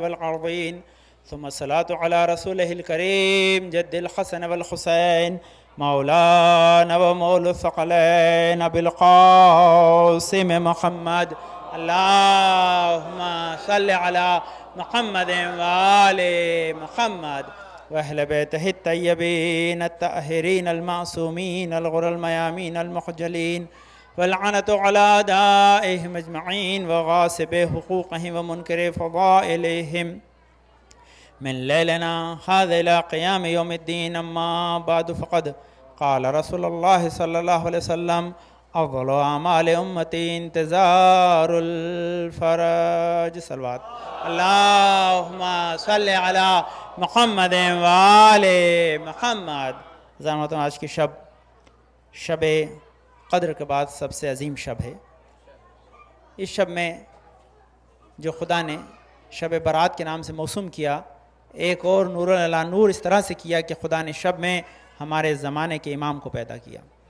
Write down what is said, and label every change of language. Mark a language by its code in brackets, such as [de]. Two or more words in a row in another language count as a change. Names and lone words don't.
[ar] والأرضين، ثم الصلاة على رسوله الكريم، جد الحسن والحسين، مولانا ومولى الثقلين أبي القاسم محمد، اللهم صل على محمد وآل محمد وأهل بيته الطيبين الطاهرين المعصومين الغر الميامين المخجلين واللعنة على أعدائهم أجمعين وغاصبي حقوقهم ومنكري فضائلهم من ليلنا هذا إلى قيام يوم الدين. أما بعد فقد قال رسول الله صلى الله عليه وسلم أفضل أعمال أمتي انتظار الفرج. صلوات اللهم صل على محمد وآل محمد. [ur] آج کی شب قدر کے بعد سب سے عظیم شب ہے. اس شب میں جو خدا نے شب برات کے نام سے موسوم کیا، ایک اور [ar] نور على نور [ur] اس طرح سے کیا کہ خدا نے شب میں ہمارے زمانے کے امام کو پیدا کیا.